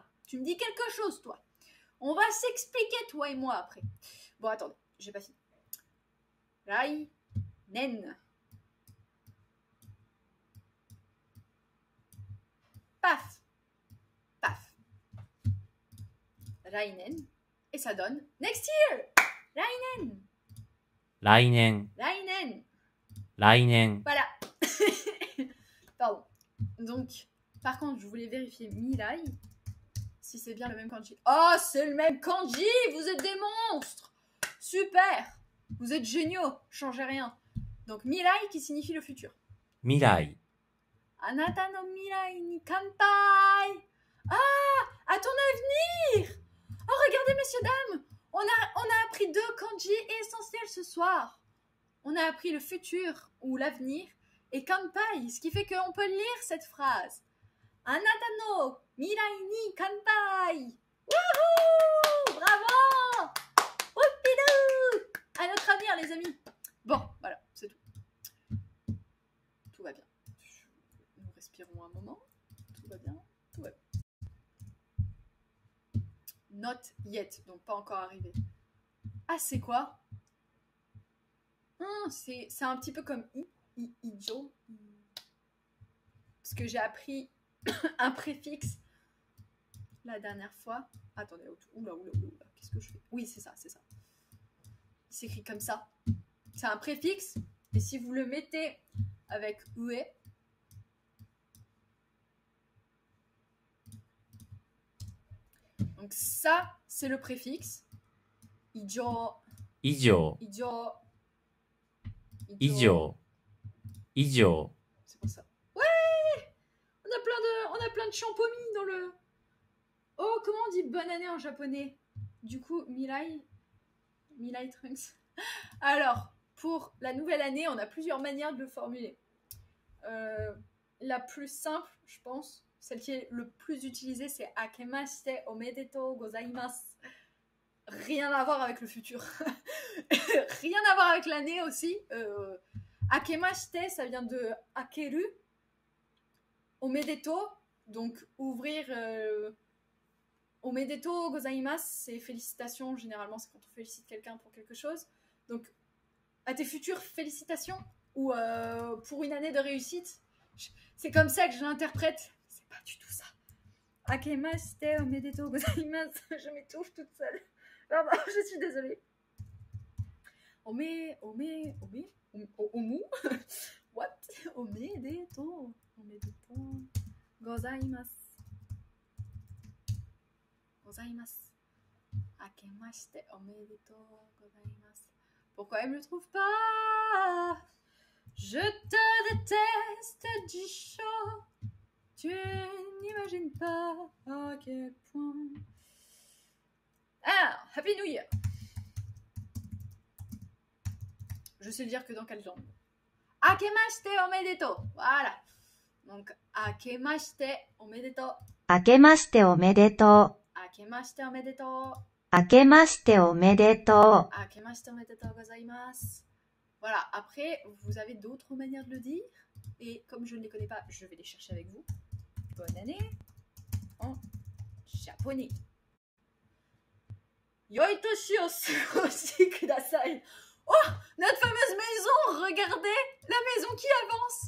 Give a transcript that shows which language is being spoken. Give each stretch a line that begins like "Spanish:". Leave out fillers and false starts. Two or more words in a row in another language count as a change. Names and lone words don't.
French: Tu me dis quelque chose, toi. On va s'expliquer, toi et moi, après. Bon, attendez, j'ai pas fini. Rai. Nen. Paf. Paf. Rainen. Et ça donne
English: next year.
French: Rainen.
Japanese: 来年、
French: Rainen.
Japanese: 来年、
French: Voilà. Pardon. Donc, par contre, je voulais vérifier Mirai. Si c'est bien le même kanji. Oh, c'est le même kanji. Vous êtes des monstres. Super. Vous êtes géniaux. Changez rien. Donc, Mirai qui signifie le futur.
Japanese: 未来、あなたの未来に乾杯.
French: Ah, à ton avenir. Oh, regardez, messieurs, dames. On a appris 2 kanji essentiels ce soir. On a appris le futur ou l'avenir et kanpai, ce qui fait qu'on peut lire cette phrase.
Japanese: あなたの未来に乾杯.
French: Wouhou! Bravo! Whoopidou! À notre avenir, les amis. Bon, voilà, c'est tout. Tout va bien. Nous respirons un moment. Tout va bien. Tout va bien.
English: Not yet,
French: donc pas encore arrivé. Ah, c'est quoi? C'est un petit peu comme ijo. Parce que j'ai appris un préfixe la dernière fois. Attendez, oula, qu'est-ce que je fais? Oui, c'est ça, c'est ça. Il s'écrit comme ça. C'est un préfixe, et si vous le mettez avec ue, donc ça, c'est le préfixe. Ijo.
Japanese: 以上、
French: Ijo.
Japanese: 以上、以上、
French: C'est pour ça. Ouais! On a plein de champomis dans le... Oh, comment on dit bonne année en japonais? Du coup, Mirai Trunks. Alors, pour la nouvelle année, on a plusieurs manières de le formuler. La plus simple, je pense, celle qui est le plus utilisée, c'est
Japanese: 明けましておめでとうございます.
French: Rien à voir avec le futur. Rien à voir avec l'année aussi. Akemashite, ça vient de akeru. Omedetou, donc ouvrir.
Japanese: おめでとうございます,
French: c'est félicitations. Généralement, c'est quand on félicite quelqu'un pour quelque chose. Donc, à tes futures félicitations ou pour une année de réussite. C'est comme ça que je l'interprète. C'est pas du tout ça.
Japanese: 明けましておめでとうございます.
French: Je m'étouffe toute seule. Pardon, je suis désolée. Omu.
English: What?
Japanese: おめでとうございます. 明けましておめでとうございます.
French: Pourquoi elle me le trouve pas? Je te déteste, Jisho. Tu n'imagines pas à quel point. Alors,
English: Happy New Year.
French: Je sais le dire que dans quelle langue.
Japanese: 明けましておめでとう.
French: Voilà. Donc,
Japanese: 明けましておめでとう. 明けましておめでと明けましておめでとう. う。明けましておめでと明けましておめでとうございます.
French: Voilà. Après, vous avez d'autres manières de le dire. Et comme je ne les connais pas, je vais les chercher avec vous. Bonne année en japonais.
Japanese: 良いお年をお過ごしください.
French: Oh, notre fameuse maison, regardez, la maison qui avance.